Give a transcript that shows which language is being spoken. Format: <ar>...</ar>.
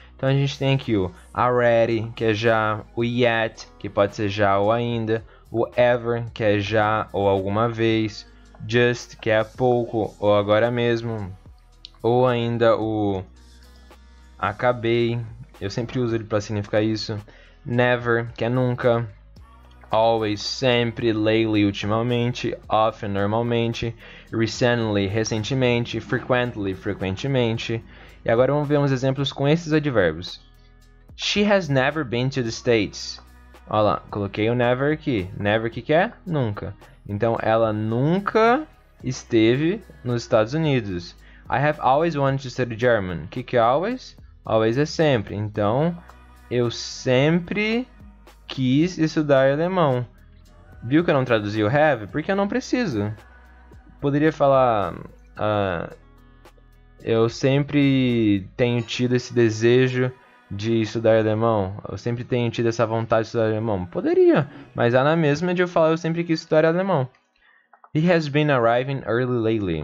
<pt>Então, a gente tem aqui o already, que é já, o yet, que pode ser já ou ainda, o ever, que é já ou alguma vez, just, que é há pouco ou agora mesmo, ou ainda o acabei, eu sempre uso ele para significar isso, never, que é nunca, always, sempre, lately, ultimamente, often, normalmente, recently, recentemente, frequently, frequentemente. E agora vamos ver uns exemplos com esses advérbios.</pt> <en>She has never been to the States.</en> <pt>Olha lá, coloquei o never aqui. Never que é? Nunca. Então, ela nunca esteve nos Estados Unidos.</pt> <en>I have always wanted to study German.</en> <pt>O que é always? Always é sempre. Então, eu sempre quis estudar alemão. Viu que eu não traduzi o have? Porque eu não preciso. Poderia falar... eu sempre tenho tido esse desejo de estudar alemão. Eu sempre tenho tido essa vontade de estudar alemão. Poderia, mas há na mesma de eu falar eu sempre quis estudar alemão.</pt> <en>He has been arriving early lately.</en>